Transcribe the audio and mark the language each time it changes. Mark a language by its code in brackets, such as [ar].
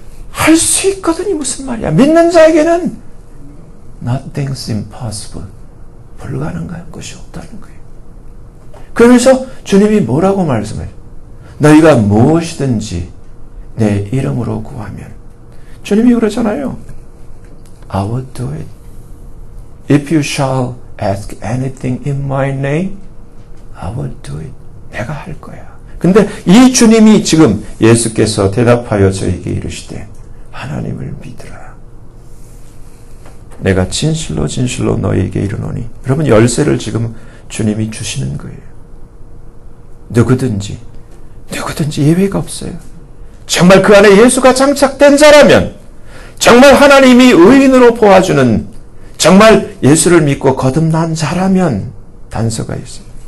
[ko] 할 수 있거든이 무슨 말이야. 믿는 자에게는 [en] Nothing's impossible. [ko] 불가능한 것이 없다는 거예요. 그러면서 주님이 뭐라고 말씀해요? 너희가 무엇이든지 내 이름으로 구하면, 주님이 그러잖아요. [en] I will do it. If you shall ask anything in my name, I will do it. [ko] 내가 할 거야. 근데 이 주님이 지금 예수께서 대답하여 저에게 이르시되 하나님을 믿으라. 내가 진실로 진실로 너희에게 이르노니. 여러분, 열쇠를 지금 주님이 주시는 거예요. 누구든지 예외가 없어요. 정말 그 안에 예수가 장착된 자라면, 정말 하나님이 의인으로 보아주는, 정말 예수를 믿고 거듭난 자라면 단서가 있어요.